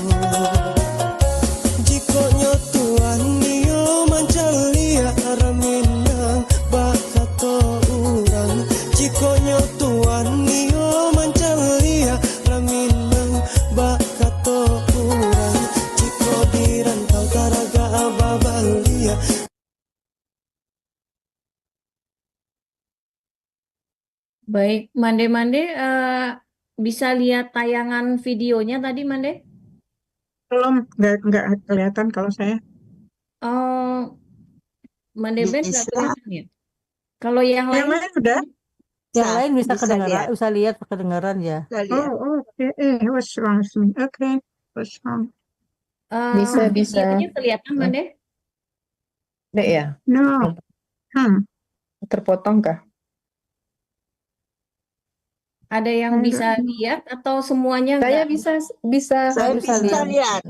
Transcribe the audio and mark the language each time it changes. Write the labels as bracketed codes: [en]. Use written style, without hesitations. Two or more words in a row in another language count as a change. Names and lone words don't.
[min] jiko nyotuan niyo mancalia raminang bakato urang jiko nyotuan niyo mancalia raminang bakato urang jiko dirantau taraga ababalia. [id] Baik, Mande bisa lihat tayangan videonya tadi, Mande? Belum, nggak kelihatan kalau saya. Oh, Mande Ben nggak Bisa, kelihatan ya? Kalau yang Yang lain, lain udah? Yang lain bisa bisa kedengaran, lihat, bisa lihat kedengaran ya. bisa lihat. Oke. [en] What's wrong with me? Okay, what's wrong? [id] Bisa. videonya kelihatan, Mande? Dek ya, [en] No. [id] terpotong kah? Ada yang Enggak. bisa lihat atau semuanya Saya enggak? bisa. Saya bisa bisa lihat. lihat,